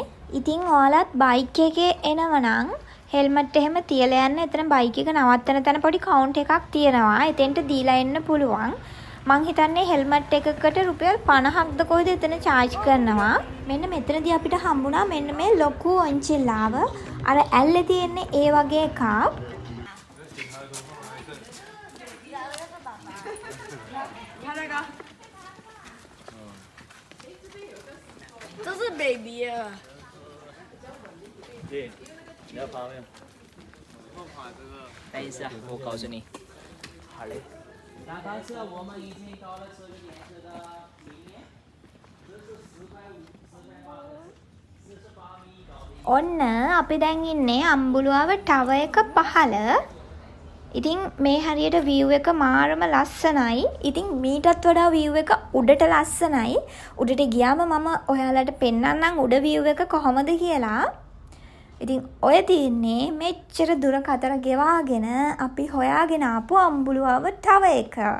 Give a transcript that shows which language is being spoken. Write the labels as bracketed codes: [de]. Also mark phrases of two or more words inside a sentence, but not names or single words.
[si] ඉතින් ඔයාලත් බයික් එකේ එනවනම් හෙල්මට් එහෙම තියලා යන්න. එතන බයික් එක නවත්තන තැන පොඩි කවුන්ට් එකක් තියෙනවා. එතෙන්ට දීලා එන්න පුළුවන්. මං හිතන්නේ හෙල්මට් එකකට රුපියල් 50ක්ද කොයිද එතන charge කරනවා. මෙන්න මෙතනදී අපිට හම්බුණා මෙන්න මේ ලොකු ඔන්චිල්ලාව. අර ඇල්ලේ තියෙන්නේ ඒ වගේ එකක්. [zh] 这是 baby 啊！对，你要爬没有？等一下，我告诉你。好嘞。那它是我们以前搞的是颜色的平面，这是4.5、4.8、48米高的。 [si] ඔන්න අපි දැන් ඉන්නේ අම්බුලුවාව ටවර් එක පහළ. ඉතින් මේ හරියට view එක මාරම ලස්සනයි. ඉතින් මීටත් වඩා view එක උඩට ලස්සනයි. උඩට ගියාම මම ඔයාලට පෙන්නන්නම් උඩ view එක කොහොමද කියලා. ඉතින් ඔය තියන්නේ මෙච්චර දුර කතර ගෙවාගෙන අපි හොයාගෙන ආපු අම්බුලුවාව ටවර් එක.